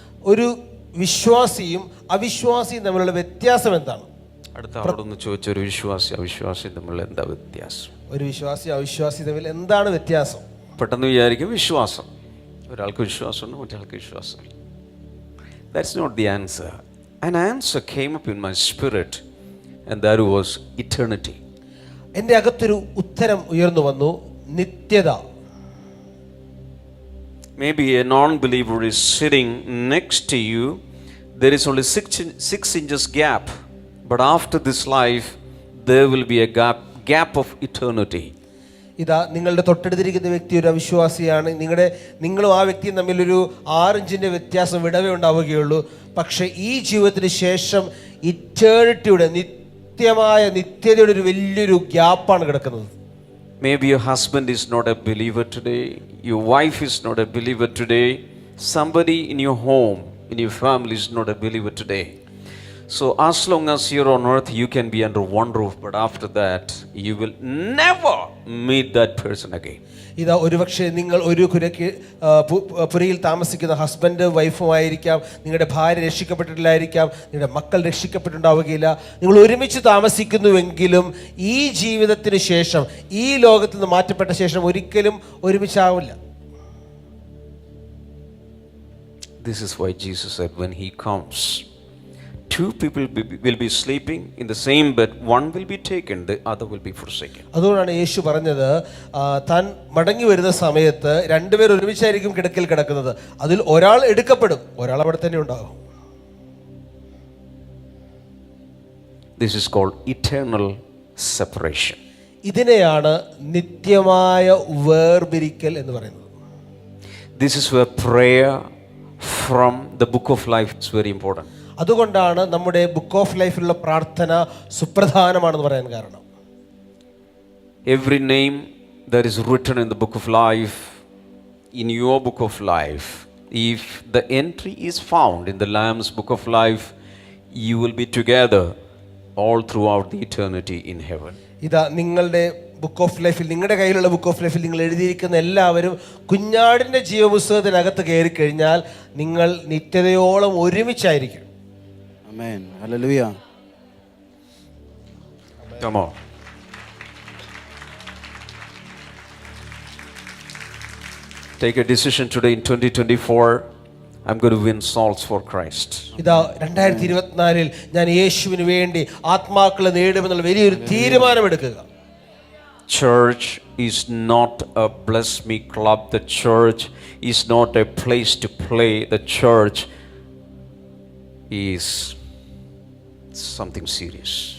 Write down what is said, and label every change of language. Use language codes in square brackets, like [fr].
[ml] ഒരു വിശ്വാസിയും അവിശ്വാസിയും തമ്മിലുള്ള വ്യത്യാസം എന്താണ്? അടുത്ത ആളോടൊന്ന് ചോദിച്ചു, ഒരു വിശ്വാസി അവിശ്വാസി തമ്മിലുള്ള എന്താ വ്യത്യാസം? ഒരു വിശ്വാസി അവിശ്വാസി തമ്മിൽ എന്താണ് വ്യത്യാസം? പെട്ടെന്ന് വിചാരിക്കും വിശ്വാസം, ഒരാൾക്ക് വിശ്വാസമുണ്ട് മറ്റൊരാൾക്ക് വിശ്വാസമില്ല. [en] That's not the answer. An answer came up in my spirit, and that was eternity. [ml] എൻ്റെ അകത്തൊരു ഉത്തരം ഉയർന്നു വന്നു, നിത്യത. [en] Maybe a non-believer is sitting next to you. There is only 6 inches gap, but after this life there will be a gap of eternity. [ml] ഇതാ നിങ്ങളുടെ തൊട്ടടുത്തിരിക്കുന്ന വ്യക്തി ഒരു അവിശ്വാസിയാണ്. നിങ്ങളും ആ വ്യക്തിയും തമ്മിലൊരു 6 ഇഞ്ചിൻ്റെ വ്യത്യാസം വിടവേ ഉണ്ടാവുകയുള്ളൂ. പക്ഷേ ഈ ജീവിതത്തിന് ശേഷം ഇറ്റേണിറ്റിയുടെ നിത്യതയുടെ ഒരു വലിയൊരു ഗ്യാപ്പാണ് കിടക്കുന്നത്. [en] Maybe your husband is not a believer today, your wife is not a believer today, somebody in your home, in your family is not a believer today. So as long as you're on earth, you can be under one roof, but after that you will never meet that person again. [ml] ഇതാ ഒരുപക്ഷെ നിങ്ങൾ ഒരു പുരയിൽ താമസിക്കുന്ന husband വൈഫുമായിരിക്കാം, നിങ്ങളുടെ ഭാര്യ രക്ഷിക്കപ്പെട്ടിട്ടില്ലായിരിക്കാം, നിങ്ങളുടെ മക്കൾ രക്ഷിക്കപ്പെട്ടിട്ടുണ്ടാവുകയില്ല. നിങ്ങൾ ഒരുമിച്ച് താമസിക്കുന്നുവെങ്കിലും ഈ ജീവിതത്തിന് ശേഷം, ഈ ലോകത്തിൽ നിന്ന് മാറ്റപ്പെട്ട ശേഷം ഒരിക്കലും ഒരുമിച്ചാവില്ല. [en] This is why Jesus said when he comes, 2 people will be sleeping in the same bed, one will be taken, the other will be forsaken. [ml] അതുകൊണ്ടാണ് യേശു പറഞ്ഞത്, താൻ മടങ്ങി വരുന്ന സമയത്ത് 2 പേർ ഒരുമിച്ചായിരിക്കും കിടക്കയിൽ കിടക്കുന്നത്, അതിൽ ഒരാൾ എടുക്കപ്പെടും, ഒരാൾ അവിടെ തന്നെ ഉണ്ടാകും. [en] This is called eternal separation. [ml] ഇതിനെയാണ് നിത്യമായ വേർപിരിക്കൽ എന്ന് പറയുന്നത്. [en] This is where prayer from the book of life is very important. [ml] അതുകൊണ്ടാണ് നമ്മുടെ ബുക്ക് ഓഫ് ലൈഫിലുള്ള പ്രാർത്ഥന സുപ്രധാനമാണെന്ന് പറയാൻ കാരണം. [en] Every name that is written in the book of life, in your book of life, if the entry is found in the Lamb's book of life, you will be together all throughout the eternity in heaven. [ml] ഇതാ നിങ്ങളുടെ book of ലൈഫിൽ, നിങ്ങളുടെ കയ്യിലുള്ള book of ലൈഫിൽ നിങ്ങൾ എഴുതിയിരിക്കുന്ന എല്ലാവരും കുഞ്ഞാടിൻ്റെ ജീവപുസ്തകത്തിനകത്ത് കയറി കഴിഞ്ഞാൽ നിങ്ങൾ നിത്യതയോളം ഒരുമിച്ചായിരിക്കും. [en] Amen. Hallelujah. Come on. Take a decision today in 2024. I'm going to win souls for Christ. [ml] ഇതാ 2024 ഞാൻ യേശുവിന് വേണ്ടി ആത്മാക്കളെ നേടുമെന്നുള്ള വലിയൊരു തീരുമാനമെടുക്കുക. [en] Church is not a bless me club. The church is not a place to play. The church is something serious.